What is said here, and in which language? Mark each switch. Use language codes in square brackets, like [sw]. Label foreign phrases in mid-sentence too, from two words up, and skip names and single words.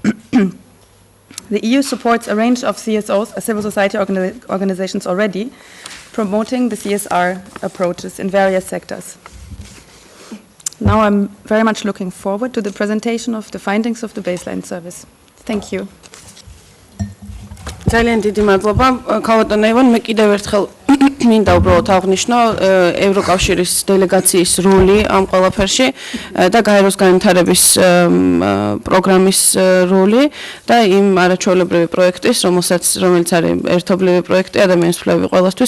[en] The EU supports a range of CSOs, civil society organizations already, promoting the CSR approaches in various sectors. Now I'm very much looking forward to the presentation of the findings of the baseline service. Thank you. [ka] ძალიან დიდი მადლობა ქალბატონ ევან, მე კიდევ ერთხელ მინდა უბრალოდ აღვნიშნო ევროკავშირის დელეგაციის როლი ამ ყველაფერში და გაეროს განვითარების პროგრამის როლი და იმ არაჩვეულებრივი პროექტის, რომელიც არის ერთობლივი პროექტი ადამიანის უფლებები ყველასთვის.